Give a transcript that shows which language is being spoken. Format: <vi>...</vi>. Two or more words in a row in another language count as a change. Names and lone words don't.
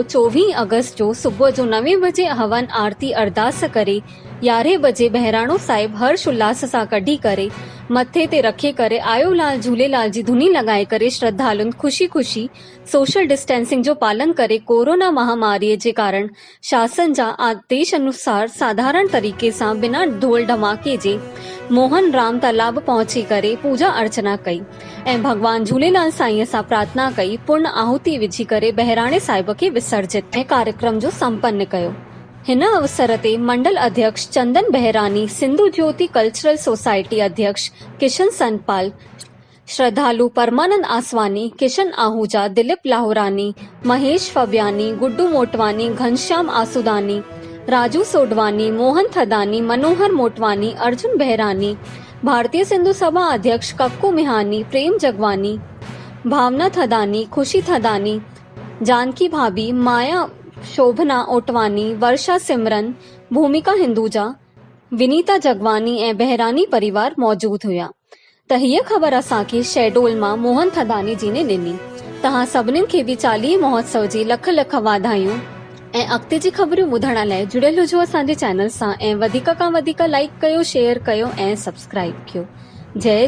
<sd>24 अगस्त जो सुबुह जो 9 बजे हवन आरती अरदास करे 11 बजे बहिराणो साहिब हर्ष उल्लास सां कढी करे मथे ते रखे करे आयो लाल झूलेलाल जी धुनी लॻाए करे श्रद्धालुनि ख़ुशी ख़ुशी</sd> <en>social distancing</en> <sd>जो पालन करे कोरोना महामारीअ जे कारण शासन जा आदेश अनुसार साधारण तरीक़े सां बिना ढोल धमाके जे मोहन राम तालाब पहुची करे पूजा अर्चना कई ऐं भगवान झूलेलाल साईं सां प्रार्थना कई। पूर्ण आहुति विझी करे बहिराणे साहिब खे विसर्जित ऐं कार्यक्रम जो संपन्न कयो। हिन अवसर ते मंडल अध्यक्ष चंदन बहरानी, सिंधु ज्योति कल्चरल सोसाइटी अध्यक्ष किशन सनपाल, श्रद्धालु परमानंद आसवानी, किशन आहूजा, दिलीप लाहोरानी, महेश फबियानी, गुड्डू मोटवानी, घनश्याम आसुदानी, राजू सोडवानी, मोहन थदानी, मनोहर मोटवानी, अर्जुन बहरानी, भारतीय सिंधु सभा अध्यक्ष कक्कू मिहानी, प्रेम जगवानी, भावना थदानी, खुशी थदानी, जानकी भाभी, माया शोभना ओटवानी, वर्षा सिमरन, भूमिका हिंदूजा, विनीता जगवानी ऐं बहरानी परिवार मौजूद हुया। त हीअ ख़बर असांखे शहडोल मां मोहन थदानी जी ने ॾिनी। तव्हां सभिनीनि खे बि 40 महोत्सव जी लख लख वाधायूं ऐं अॻिते जी ख़बरूं ॿुधण लाइ जुड़ियल हुजो असांजे चैनल सां ऐं वधीक खां वधीक लाइक कयो, शेयर कयो ऐं सब्सक्राइब कयो।</sd>